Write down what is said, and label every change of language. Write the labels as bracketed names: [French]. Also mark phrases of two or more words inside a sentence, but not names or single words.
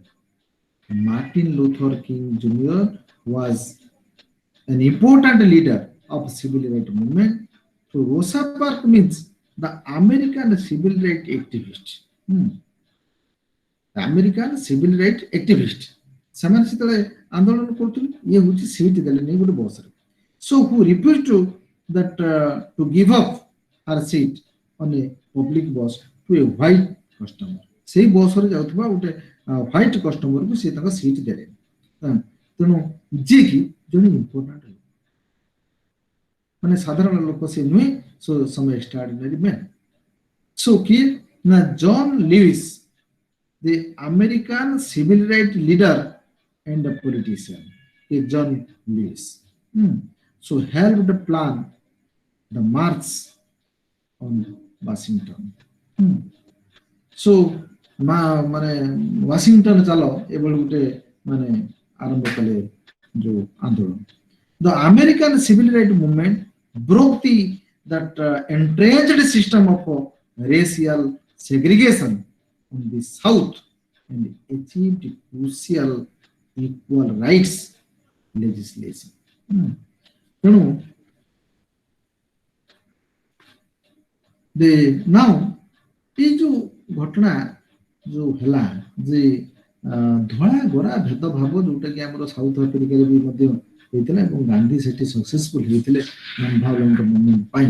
[English] Martin Luther King Jr. was an important leader of civil rights movement. So Rosa Parks means the American civil rights activist. The American civil rights activist. [Odia] ସେମାନେ ସେତେବେଳେ ଆନ୍ଦୋଳନ କରୁଥିଲେ ଇଏ ହଉଛି ସିଟ୍ ଦେଲେନି ଗୋଟେ ବସରେ. [English] So who refused to give up her seat on a public bus to a white customer. [Odia] ସେଇ ବସରେ ଯାଉଥିବା ଗୋଟେ ହ୍ୱାଇଟ୍ କଷ୍ଟମରକୁ ସେ ତାଙ୍କ ସିଟ୍ ଦେଲେନି. ତେଣୁ ଯିଏକି ଜଣେ ଇମ୍ପୋର୍ଟାଣ୍ଟ ଲୋକ ମାନେ ସାଧାରଣ ଲୋକ ସେ ନୁହେଁ. [English] So some extraordinary man. [Odia] So କିଏ ନା ଜନ୍ ଲୁଇସ୍, [English] the American civil rights leader and a politician, John Lewis. So helped plan the march on Washington. [Odia] So ମାନେ ୱାସିଂଟନ ଚାଲ ଏଭଳି ଗୋଟେ ମାନେ ଆରମ୍ଭ କଲେ ଯୋଉ ଆନ୍ଦୋଳନ. [English] The American civil rights movement broke that entrenched system of racial segregation on the South and achieved crucial equal rights legislation. [Odia] ତେଣୁ now ଏଇ ଯୋଉ ଘଟଣା ଯୋଉ ହେଲା ଯେ ଧଳା ଗୋରା ଭେଦଭାବ ଯୋଉଟା କି ଆମର ସାଉଥ ଆଫ୍ରିକାରେ ବି ମଧ୍ୟ ହେଇଥିଲା ଏବଂ ଗାନ୍ଧୀ ସେଠି ସକ୍ସେସଫୁଲ ହେଇଥିଲେ [English] non-violent movement [Odia] ପାଇଁ.